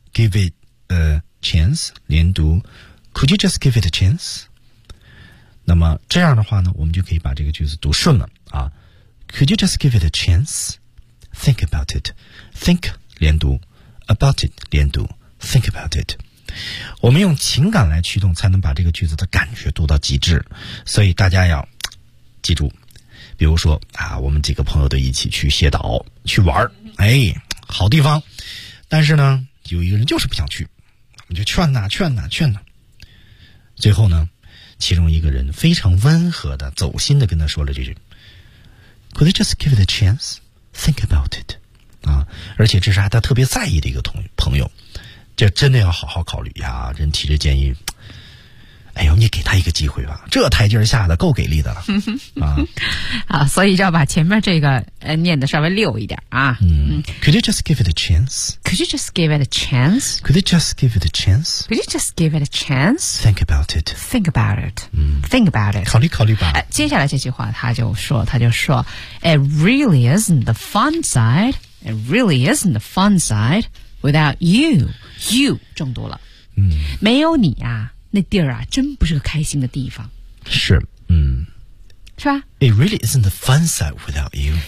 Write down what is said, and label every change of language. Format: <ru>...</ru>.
<en>give it a chance,</en> <zh>连读</zh> <en>could you just give it a chance?</en> <zh>那么这样的话呢我们就可以把这个句子读顺了啊。</zh> <en>Could you just give it a chance? Think about it. Think,</en> <zh>连读</zh> <en>about it, 连读 think about it.</en> <zh>我们用情感来驱动才能把这个句子的感觉读到极致，所以大家要记住，比如说啊，我们几个朋友都一起去蟹岛去玩，哎，好地方，但是呢有一个人就是不想去，我们就劝哪劝哪劝哪，最后呢其中一个人非常温和的走心的跟他说了这句</zh> <en>Could you just give it a chance? Think about it</en> <zh>啊，而且这是他特别在意的一个朋友，这真的要好好考虑呀，人提着建议，哎呦，你给他一个机会吧，这台阶下的够给力的了。啊，好，所以就要把前面这个念得稍微溜一点啊。</zh> <en>嗯 ，Could you just give it a chance? Could you just give it a chance? Could you just give it a chance? Could you just give it a chance? Think about it. Think about it. 嗯，Think about it.</en> <zh>考虑考虑吧。接下来这句话他就说</zh> <en>，It really isn't the fun side. It really isn't the fun side. Without you, you</en> <zh>中毒了。嗯，没有你啊，那地儿啊，真不是个开心的地方。是，嗯，是吧</zh> <en>？It really isn't the fun side without you。</en>